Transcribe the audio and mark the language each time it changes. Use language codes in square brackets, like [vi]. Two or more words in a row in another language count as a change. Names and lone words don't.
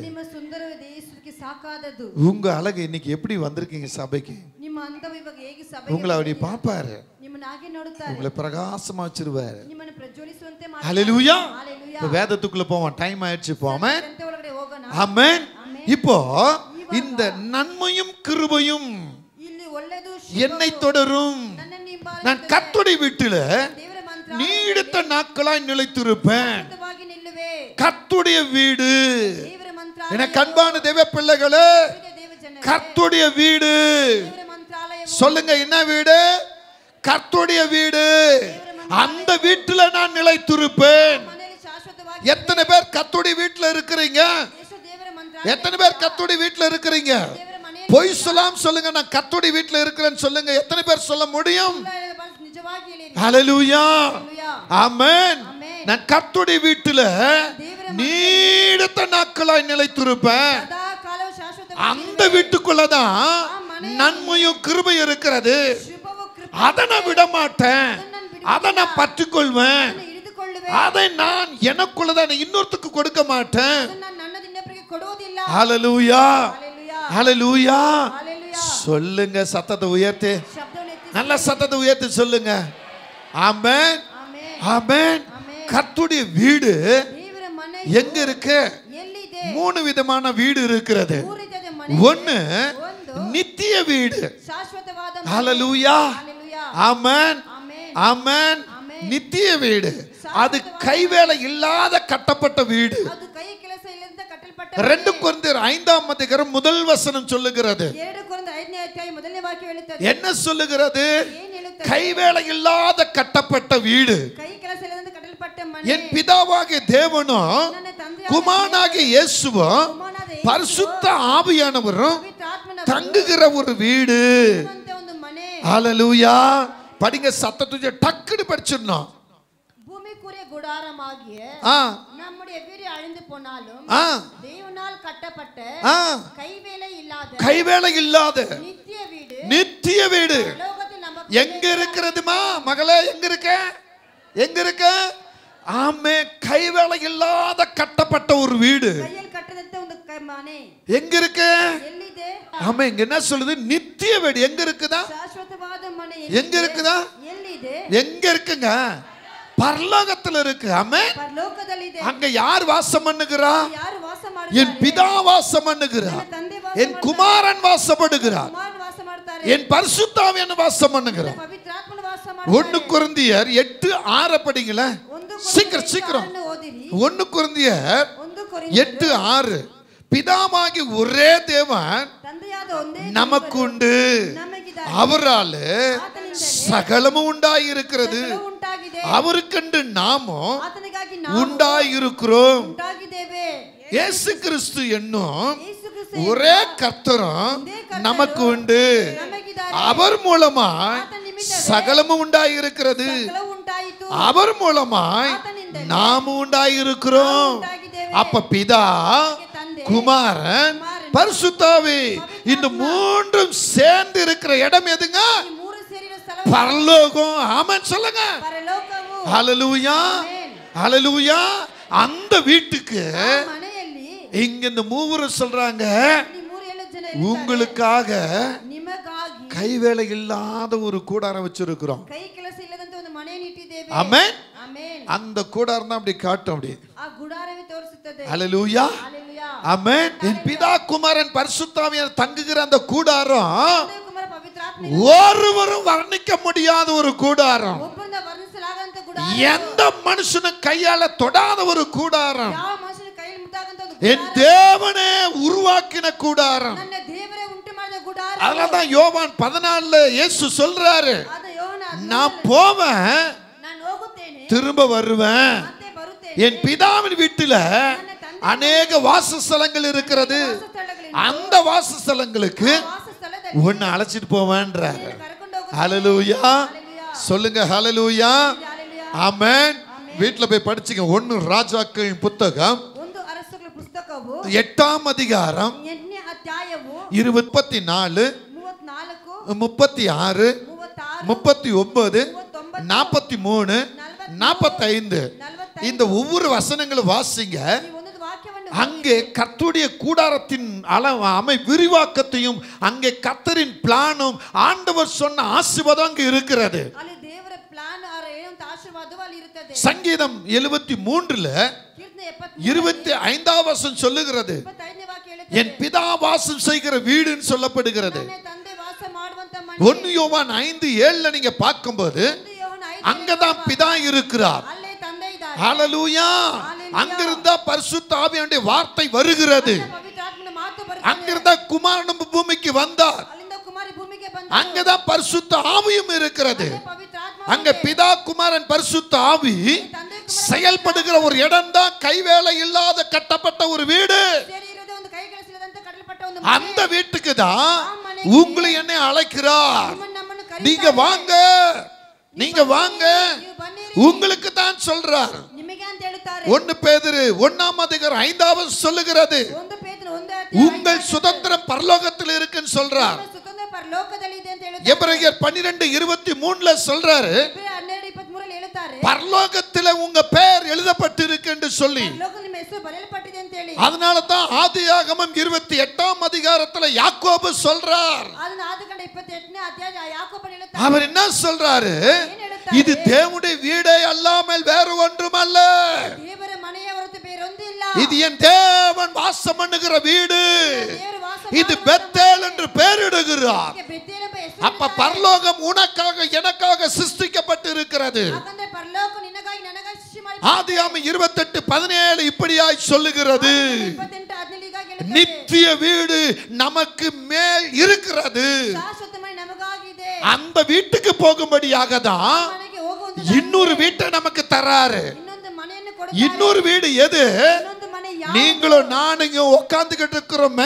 [kn] ನಿಮ್ಮ ಸುಂದರವಾದ ಯೇಸುವಿಗೆ ಸಾಕಾದದು. [ta] உங்க அழகு இன்னைக்கு எப்படி வந்திருக்கீங்க சபைக்கு? [kn] ನಿಮ್ಮ ಅಂತವು ಇವಾಗ ಹೇಗೆ ಸಭೆಗೆ [ta] உங்களை அப்படி பாப்பாரு, [kn] ನಿಮ್ಮನ್ನ ಹಾಗೆ ನೋಡುತ್ತಾರೆ, [ta] உங்களை பிரகாசமா வச்சிருவாரு. [kn] ನಿಮ್ಮನ್ನು ಪ್ರಜ್ವಲಿಸುವಂತೆ [ta] ஹalleluya. ஹalleluya. இப்ப வேதத்துக்குள்ள போவோம், டைம் ஆயிடுச்சு. போமே. [kn] ಗ್ರಂಥ ಒಳಗಡೆ ಹೋಗೋಣ. [ta] ஆமென். இப்போ இந்த நன்மையும் கிருபையும் [kn] ಇಲ್ಲಿ ಒಳ್ಳೆದು [ta] என்னை தொடரும். [kn] ನನ್ನನ್ನು ಹಿಂಬಾಲಿಸುತ್ತದೆ. [ta] நான் கர்த்தருடைய வீட்டில [kn] ದೇವರ ಮಂತ್ರ [ta] நீடித்த நாட்களாய் நிலைத்திருப்பேன். [kn] ಶಾಶ್ವತವಾಗಿ ನಿಲ್ಲುವೆ. [ta] கர்த்தருடைய வீடு. [kn] ದೇವರ ಮಂತ್ರ [ta] எனக்கு அன்பான தேவ பிள்ளைகளே, [kn] ದೇವ ಜನರೇ, [ta] கர்த்தருடைய வீடு. [kn] ದೇವರ ಮಂತ್ರಾಲಯವು [ta] சொல்லுங்க, என்ன வீடு? கர்த்தருடைய வீடு. அந்த வீட்டில நான் நிலைத்திருப்பேன். [kn] ಮನೆಯಲ್ಲಿ ಶಾಶ್ವತವಾಗಿ ಮಂದಿರವಾಗಿ [ta] எத்தனை பேர் கர்த்தருடைய வீட்டுல இருக்கிறீங்க? [kn] ಯೇಸು ದೇವರ ಮಂದಿರ [ta] எத்தனை பேர் கர்த்தருடைய வீட்டுல இருக்கிறீங்க? [kn] ದೇವರ ಮನೆಯಲ್ಲಿ [ta] பொய் சொல்லாம சொல்லுங்க, நான் கர்த்தருடைய வீட்டுல இருக்கிறேன்னு சொல்லுங்க. எத்தனை பேர் சொல்ல முடியும்? [kn] ನಿಜವಾಗಿ ಹೇಳಿರಿ. [ta] ஹalleluya, ஹalleluya. ஆமென். ஆமென். நான் கர்த்தருடைய வீட்டுல நீடித்த நாட்களாய் நிலைத்திருப்பேன். [kn] ಸದಾ ಕಾಲವು ಶಾಶ್ವತ [ta] அந்த வீட்டுக்குள்ளதான் நன்மையும் கிருபை இருக்கிறது. [kn] ಶುಭವು ಕೃಪೆ [ta] அதை நான் விட மாட்டேன், அதை நான் பற்றிக்கொள்வேன். [kn] ಹಿಡಿದುಕೊಳ್ಳುವೆ. [ta] அதை நான் எனக்குள்ளதான் இன்னொருத்துக்கு கொடுக்க மாட்டேன். [kn] ಅದನ್ನು ನನ್ನದು ಇನ್ನೊಬ್ಬರಿಗೆ ಕೊಡುವುದಿಲ್ಲ. [ta] ஹalleluya, ஹalleluya. ஹalleluya. ஹalleluya. சொல்லுங்க, சத்தத்தை உயர்த்து, [kn] ಶಬ್ದವನ್ನು ಎತ್ತಿ [ta] நல்ல சத்தத்தை உயர்த்தி சொல்லுங்க. ஆமென், [kn] ಆಮೆನ್. [ta] ஆமென். ஆமென். கர்த்தருடைய வீடு [kn] ದೇವರ ಮನೆ [ta] எங்க இருக்கு? [kn] ಎಲ್ಲಿದೆ? [ta] 3 விதமான வீடு இருக்கிறது. [kn] ಮೂರು ರೀತಿಯ ಮನೆ. [ta] ஒன்னு [kn] ಒಂದು [ta] நித்திய வீடு. [kn] ಶಾಶ್ವತವಾದ ಮನೆ. [ta] ஹalleluya, ஹalleluya. ஆமென், ஆமென். ஆமென். ஆமென். நித்திய வீடு அது கைவேலை இல்லாத கட்டப்பட்ட வீடு. [kn] ಅದು ಕೈ ಕೆಲಸ ಇಲ್ಲದಂತೆ ಕಟ್ಟಲ್ಪಟ್ಟ [ta] 2 கொரிந்தியர் 5ஆம் அதிகாரம் முதல் வசனம் சொல்லுகிறது. [kn] 2 ಕೊರಿಂಥ 5ನೇ ಅಧ್ಯಾಯ ಮೊದಲನೇ ವಾಕ್ಯ ಹೇಳುತ್ತದೆ. [ta] என்ன சொல்லுகிறது? [kn] ಏನು ಹೇಳುತ್ತದೆ? [ta] கைவேலை இல்லாத கட்டப்பட்ட வீடு. [kn] ಕೈ ಕೆಲಸ ಇಲ್ಲದಂತೆ ಕಟ್ಟಲ್ಪಟ್ಟ ಮನೆ. [ta] என் பிதாவாகிய தேவனும் [kn] ನನ್ನ ತಂದೆಯಾದ [ta] குமாரனாகிய இயேசுவும் [kn] ಕುಮಾರನಾದ ಯೇಸು [ta] பரிசுத்த ஆவியானவரும் [kn] ಪವಿತ್ರಾತ್ಮನ [ta] தங்குகிற ஒரு வீடு. [kn] ಅಂತ ಒಂದು ಮನೆ. [ta] ஹalleluya. படிங்க, சத்தத்தை டக்குன்னு படிச்சிடணும். பூமிக்குரிய குடாரமாகிய ஆ நம்முடைய வீடு அழிந்து போனாலும் ஆ தேவனால் கட்டப்பட்ட ஆ கைவேலை இல்லாத கைவேலை இல்லாத நித்திய வீடு நித்திய வீடு லோகத்தில் நமக்கு எங்க இருக்கிறதுமா மகளே? எங்க இருக்க? எங்க இருக்க? ஆமே, கைவேலை இல்லாத கட்டப்பட்ட ஒரு வீடு [kn] கையில் கட்டದಂತ ಒಂದು ಮನೆ [ta] எங்க இருக்கு? [kn] ಎಲ್ಲಿದೆ? [ta] ஆமே, இங்க என்ன சொல்லுது? நித்திய வீடு எங்க இருக்குதா? [kn] ಶಾಶ್ವತವಾದ ಮನೆ [ta] எங்க இருக்குதா? [kn] ಎಲ್ಲಿದೆ? [ta] எங்க இருக்குங்க? பரலோகத்துல இருக்கு. ஆமே, [kn] ಪರಲೋಕದಲ್ಲಿದೆ. [ta] அங்க யார் வாசம் பண்ணுகிறா? [kn] ಯಾರು ವಾಸ [ta] என் [kn] ಮಾಡ್ತಾರೆ? [ta] பிதா வாசம் பண்ணுகிறார், [kn] ನನ್ನ ತಂದೆ ವಾಸ [ta] என் குமாரன் வாசப்படுகிறார், [kn] ಕುಮಾರನು ವಾಸ ಮಾಡ್ತಾರೆ. [ta] என் பரிசுத்தாவியான வாசம் பண்ணுகிறார். [kn] ಪವಿತ್ರಾತ್ಮನು ವಾಸ 1 ಮಾಡ್ತಾರೆ. [ta] கொரிந்தியர் 8:6 படிங்கள. சீக்கிரம் சீக்கிரம். [kn] ಓದಿರಿ. [ta] 1 கொரிந்தியர் [kn] 1 ಕೊರಿಂಥ [ta] 8:6. பிதாவாகி ஒரே தேவன் [kn] ತಂದೆಯಾದ ಒಂದೇ [ta] நமக்கு உண்டு, [kn] ನಮಗಿದ್ದಾರೆ. [ta] அவரால் சகலமும் உண்டாயிருக்கிறது, [kn] ಉಂಟಾಗಿದೆ. [ta] அவருக்கென்று நாமும் [kn] ಆತನಿಗಾಗಿ ನಾವು [ta] உண்டாயிருக்கிறோம். [kn] ಉಂಟಾಗಿದ್ದೇವೆ. [ta] இயேசு கிறிஸ்து என்னும் [kn] ಯೇಸು ಕ್ರಿಸ್ತ [ta] ஒரே கர்த்தரும் நமக்கு உண்டு, [kn] ನಮಗಿದ್ದಾರೆ. [ta] அவர் மூலமாய் சகலமும் உண்டாயிருக்கிறது, [kn] ಸಕಲವು ಉಂಟಾಯಿತು. [ta] அவர் மூலமாய் நாமும் உண்டாயிருக்கிறோம். அப்ப பிதா, குமாரன், பரிசுத்தாவி இந்த மூன்றும் சேர்ந்து இருக்கிற இடம் எதுங்க? [kn] ಈ ಮೂರು ಸೇರಿದ ಸ್ಥಳ [ta] பரலோகம். ஆமென் சொல்லுங்க. [kn] ಪರಲೋಕವು. [ta] ஹalleluya, ஹalleluya. அந்த வீட்டுக்கு [kn] ಆ ಮನೆಯಲ್ಲಿ [ta] இங்க இந்த மூவரும் சொல்றாங்க, [kn] ಈ ಮೂರು ಏಳು ಜನ [ta] உங்களுக்காக [kn] ನಿಮಗಾಗಿ [ta] கைவேலை இல்லாத ஒரு கூடாரம் வச்சிருக்கிறோம். [kn] ಕೈ ಕೆಲಸ ಇಲ್ಲದಂತ ಒಂದು ಮನೆಯನ್ನು ಇಟ್ಟಿದ್ದೇವೆ. [ta] ஆமென். [kn] ಆಮೆನ್. [ta] அந்த கூடாரம் தான் அப்படி காட்டும் அப்படி. [kn] ಆ ಗುಡಾರವೇ ತೋರಿಸುತ್ತದೆ. [ta] ஹalleluya, ஹalleluya. ஆமென். என் பிதா, குமாரன், பரிசுத்தாவியார் தங்குகிற அந்த கூடாரம் [kn] ತಂದೆ ಕುಮಾರ ಪವಿತ್ರಾತ್ಮ [ta] ஒருவரும் வர்ணிக்க முடியாத ஒரு கூடாரம், [kn] ಒಬ್ಬರಿಂದ ವರ್ಣಿಸಲಾಗಂತ ಗುಡಾರ. [ta] எந்த மனுஷனும் கையால தொடாத ஒரு கூடாரம், [kn] ಯಾವ ಮನುಷ್ಯನ ಕೈಯಲ್ಲಿ ಮುಟ್ಟಾಗಂತ ಒಂದು [ta] என் தேவனே உருவாக்கின கூடாரம். [kn] ನನ್ನ ದೇವರೇ ಉಂಟು ಮಾಡಿದ ಗುಡಾರ. [ta] அதனாலதான் யோவான் 14 இயேசு சொல்றாரு, [kn] ಆದ ಯೋಹನ [ta] நான் போவேன், [kn] ನಾನು ಹೋಗುತ್ತೇನೆ [ta] திரும்ப வருவேன். [kn] ಮತ್ತೆ ಬರುತ್ತೇನೆ. [ta] என் பிதாவின் வீட்டுல அநேக வாசஸ்தலங்கள் இருக்கிறது, அந்த வாசஸ்தலங்களுக்கு [kn] ವಾಸಸ್ಥಳದಲ್ಲಿ [ta] உன்னை அழைச்சிட்டு போவேன்றாரு. [kn] ಕರ್ಕೊಂಡು ಹೋಗುತ್ತೇನೆ. [ta] ஹalleluya, சொல்லுங்க ஹalleluya, ஹalleluya. ஆமென். வீட்ல போய் படிச்சுங்க. 1 ராஜாக்களின் புத்தகம் [kn] ಒಂದು ಅರಸುಗಳ ಪುಸ್ತಕವು [ta] 8ஆம் அதிகாரம் [kn] 8ನೇ ಅಧ್ಯಾಯವು [ta] 24, 34, 36, 36, 39, 43, 45 இந்த ஒவ்வொரு வசனங்களும் வாசிங்க. [kn] ಈ ಒಂದೊಂದು ವಾಕ್ಯವನ್ನು [ta] அங்கே கர்த்தருடைய கூடாரத்தின் அமை விரிவாக்கத்தையும் அங்கே கர்த்தரின் பிளானும் ஆண்டவர் சொன்ன ஆசீர்வாதம் அங்கே இருக்கிறது. [kn] ಅಲ್ಲಿ ದೇವರ ಪ್ಲಾನ್ ಹೇಳುವಂತ ಆಶೀರ್ವಾದವು ಅಲ್ಲಿ ಇರುತ್ತದೆ. [ta] சங்கீதம் 73 [kn] ಕೀರ್ತನೆ [ta] 25ஆம் வசனம் சொல்லுகிறது, [kn] 25ನೇ ವಾಕ್ಯ ಹೇಳುತ್ತದೆ, [ta] என் பிதா வாசம் செய்கிற வீடுன்னு சொல்லப்படுகிறது. [kn] ನನ್ನ ತಂದೆ ವಾಸ ಮಾಡುವಂತ ಮನೆ. [ta] 1 யோவான் 5:7 நீங்க பார்க்கும்போது [kn] ಒಂದು ಯೋಹನ 5 [ta] அங்கதான் பிதா இருக்கிறார். [kn] ಅಲ್ಲೇ ತಂದೆ ಇದ್ದಾರೆ. [ta] ஹalleluya. அங்கிருந்தா பரிசுத்த ஆவியானுடைய வார்த்தை வருகிறது. [kn] ಪವಿತ್ರಾತ್ಮನ ಮಾತು ಬರುತ್ತದೆ. [ta] அங்கிருந்தா குமாரன் பூமிக்கு வந்தார். [kn] ಅಲ್ಲಿಂದ ಕುಮಾರಿ ಭೂಮಿಗೆ ಬಂದ. [ta] அங்கதான் பரிசுத்த ஆவியும் இருக்கிறது. [kn] ಪವಿತ್ರಾತ್ಮ [ta] அங்க பிதா குமாரன் பரிசுத்த ஆவி செயல்படுகிற ஒரு இடம் தான் கைவேலை இல்லாத கட்டப்பட்ட ஒரு வீடு. [kn] ಸೇರಿ ಇರೋದೇ ಒಂದು ಕೈ ಕೆಲಸವಿಲ್ಲದಂತೆ ಕಟ್ಟಲ್ಪಟ್ಟ ಒಂದು [ta] அந்த வீட்டுக்கு தான் உங்களை என்னை அழைக்கிறார். [kn] ನಮ್ಮನ್ನು [ta] நீங்க வாங்க, நீங்க வாங்க, [kn] ನೀವು ಬನ್ನಿರಿ [ta] உங்களுக்கு தான் சொல்றார். [kn] ನಿಮಗೆ ಅಂತ ಹೇಳುತ್ತಾರೆ. [ta] 1 பேதுரு 1:5 சொல்லுகிறது, [kn] ಒಂದು ಪೇತ್ರನು 1 [ta] உங்கள் சுதந்திரம் பரலோகத்தில் இருக்குன்னு சொல்றார். [kn] ಸುತಂತ್ರ ಪರಲೋಕದಲ್ಲಿ ಇದೆ ಅಂತ ಹೇಳುತ್ತಾರೆ. [ta] எபிரேயர் 12:23 சொல்றாரு, [kn] 12:23 ಹೇಳುತ್ತಾರೆ [ta] பரலோகத்தில் உங்க பெயர் எழுதப்பட்டிருக்கு என்று சொல்லி. [kn] ಪರಲೋಕದಲ್ಲಿ ನಿಮ್ಮ ಹೆಸರು ಬರೆಯಲ್ಪಟ್ಟಿದೆ ಅಂತ ಹೇಳಿ. [ta] அதனால தான் ஆதியாகமம் 28 யாக்கோபு சொல்றார். [kn] ಅದನ್ನ ಆದಿಕಾಂಡ 28ನೇ ಅಧ್ಯಾಯ ಯಾಕೋಬನು ಹೇಳುತ್ತಾರೆ. [ta] அவர் என்ன சொல்றாரு? இது தேவனுடைய வீடே அல்லாமல் வேறு ஒன்றுமல்ல. [kn] ದೇವರ ಮನೆಯ ಹೊರತು ಬೇರೊಂದಿಲ್ಲ. [ta] இது என் தேவன் வாசம் பண்ணுகிற வீடு. [kn] ದೇವರು ವಾಸ [ta] இது பெத்தேல் என்று பெயரிடுகிறார். [kn] ಮಾಡುವ ಬೆತ್ತೇಲ್ ಎಂಬ ಹೆಸರು. [ta] அப்ப பரலோகம் உனக்காக எனக்காக சிருஷ்டிக்கப்பட்டு இருக்கிறது. [kn] ಯಾಕಂದ್ರೆ ಪರಲೋಕ ನಿನಗಾಗಿ ನನಗಾಗಿ ಸೃಷ್ಟಿ ಮಾಡಿ. [ta] ஆதியாகமம் 28:17 இப்படியாய் சொல்லுகிறது, [kn] 28:17 ಹೀಗಾಗಿ ಹೇಳುತ್ತದೆ. [ta] நித்திய வீடு நமக்கு மேல் இருக்கிறது. [kn] ಶಾಶ್ವತ ಮನೆ ನಮಗಾಗಿದೆ. [ta] அந்த வீட்டுக்கு போகும்படியாக தான் [kn] ಮನೆಗೆ ಹೋಗುವಂತ [ta] இன்னொரு வீட்டை நமக்கு தராரு. [kn] ಇನ್ನೊಂದು ಮನೆಯನ್ನು ಕೊಡುತ್ತಾರೆ. [ta] இன்னொரு வீடு எது? [kn] ಇನ್ನೊಂದು ಮನೆ ಯಾವುದು? [ta] நீங்களும் நானுங்க உட்கார்ந்துகிட்டு இருக்கிறோமே,